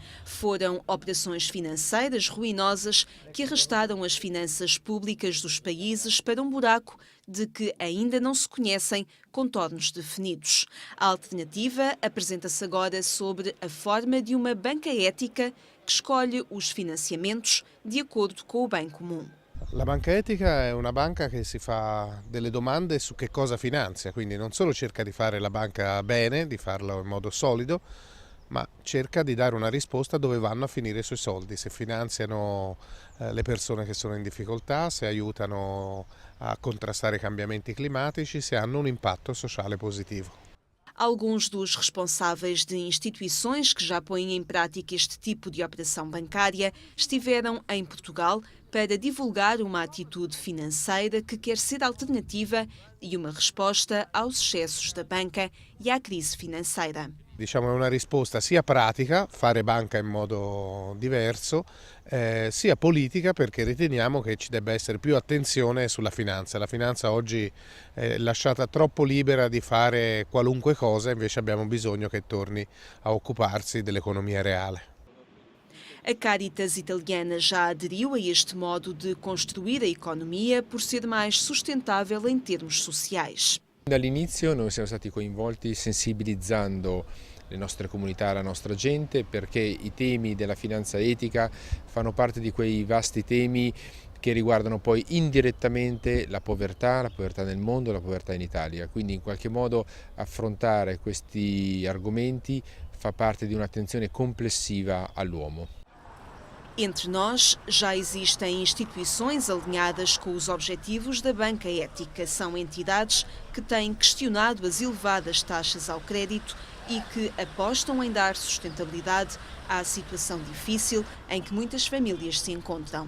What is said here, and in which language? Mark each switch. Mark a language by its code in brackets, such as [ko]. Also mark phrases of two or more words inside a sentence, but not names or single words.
[pt] Foram operações financeiras ruinosas que arrastaram as finanças públicas dos países para um buraco de que ainda não se conhecem contornos definidos. A alternativa apresenta-se agora sobre a forma de uma banca ética que escolhe os financiamentos de acordo com o bem comum. [it] La banca etica è una banca che si fa delle domande su che cosa finanzia, quindi non solo cerca di fare la banca bene, di farlo in modo solido, ma cerca di dare una risposta dove vanno a finire i suoi soldi, se finanziano le persone che sono in difficoltà, se aiutano a contrastare i cambiamenti climatici, se hanno un impatto sociale positivo. [pt] Alguns dos responsáveis de instituições que já põem em prática este tipo de operação bancária estiveram em Portugal para divulgar uma atitude financeira que quer ser alternativa e uma resposta aos excessos da banca e à crise financeira. [it] Diciamo è una risposta sia pratica, fare banca in modo diverso, sia politica perché riteniamo che ci debba essere più attenzione sulla finanza. La finanza oggi è lasciata troppo libera di fare qualunque cosa, invece abbiamo bisogno che torni a occuparsi dell'economia reale. [pt] A Caritas italiana já aderiu a este modo de construir a economia por ser mais sustentável em termos sociais. [it] Dall'inizio noi siamo stati coinvolti sensibilizzando le nostre comunità, la nostra gente, perché i temi della finanza etica fanno parte di quei vasti temi che riguardano poi indirettamente la povertà nel mondo, la povertà in Italia. Quindi in qualche modo affrontare questi argomenti fa parte di un'attenzione complessiva all'uomo. [pt] Entre nós, já existem instituições alinhadas com os objetivos da banca ética. São entidades que têm questionado as elevadas taxas ao crédito e que apostam em dar sustentabilidade à situação difícil em que muitas famílias se encontram.